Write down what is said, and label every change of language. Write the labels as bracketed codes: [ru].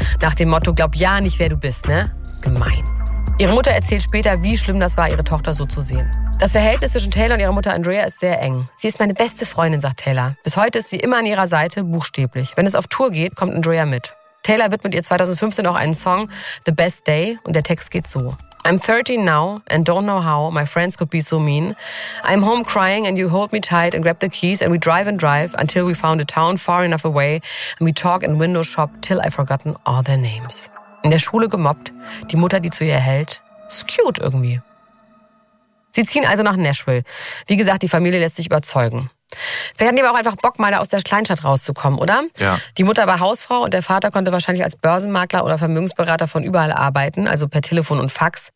[de] Nach dem Motto, glaub ja nicht, wer du bist, ne? Gemein. Ihre Mutter erzählt später, wie schlimm das war, ihre Tochter so zu sehen. Das Verhältnis zwischen Taylor und ihrer Mutter Andrea ist sehr eng. Sie ist meine beste Freundin, sagt Taylor. Bis heute ist sie immer an ihrer Seite, buchstäblich. Wenn es auf Tour geht, kommt Andrea mit. Taylor widmet ihr 2015 auch einen Song, The Best Day, und der Text geht so. [en] I'm 13 now and don't know how my friends could be so mean. I'm home crying and you hold me tight and grab the keys and we drive and drive until we found a town far enough away and we talk and window shop till I've forgotten all their names. [de] In der Schule gemobbt, die Mutter, die zu ihr hält, ist cute irgendwie. Sie ziehen also nach Nashville. Wie gesagt, die Familie lässt sich überzeugen. Wir hatten aber auch einfach Bock, mal da aus der Kleinstadt rauszukommen, oder? Ja. Die Mutter war Hausfrau und der Vater konnte wahrscheinlich als Börsenmakler oder Vermögensberater von überall arbeiten, also per Telefon und Fax.